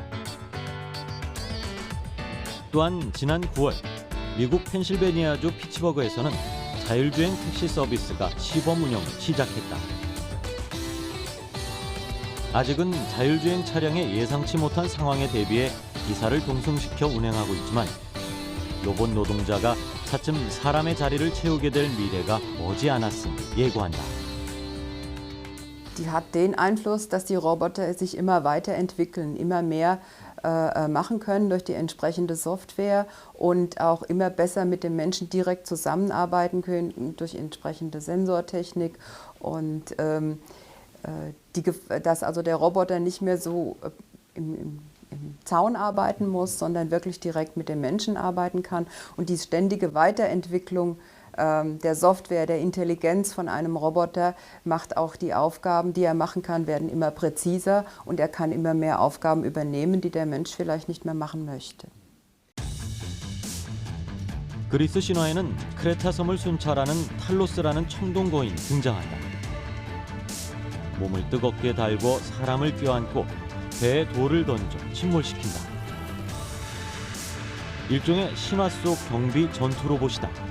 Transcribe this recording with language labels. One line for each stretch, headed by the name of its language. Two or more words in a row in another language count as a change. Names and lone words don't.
Korean: 또한 지난 9월 미국 펜실베니아주 피츠버그에서는 자율주행 택시 서비스가 시범 운영을 시작했다. 아직은 자율주행 차량의 예상치 못한 상황에 대비해 기사를 동승시켜 운행하고 있지만 로봇 노동자가 차츰 사람의 자리를 채우게 될 미래가 머지않았음을 예고한다.
German: Die hat den Einfluss, dass die Roboter sich immer weiterentwickeln, immer mehr machen können durch die entsprechende Software und auch immer besser mit dem Menschen direkt zusammenarbeiten können durch entsprechende Sensortechnik und dass also der Roboter nicht mehr so im Zaun arbeiten muss, sondern wirklich direkt mit dem Menschen arbeiten kann. Und die ständige Weiterentwicklung der Software, der Intelligenz von einem Roboter macht auch die Aufgaben, die er machen kann, werden immer präziser und er kann immer mehr Aufgaben übernehmen, die der Mensch vielleicht nicht mehr machen möchte.
Korean: 그리스 신화에는 크레타 섬을 순찰하는 탈로스라는 청동 거인이 등장한다. 몸을 뜨겁게 달고 사람을 껴안고 배에 돌을 던져 침몰시킨다. 일종의 신화 속 경비 전투 로봇이다.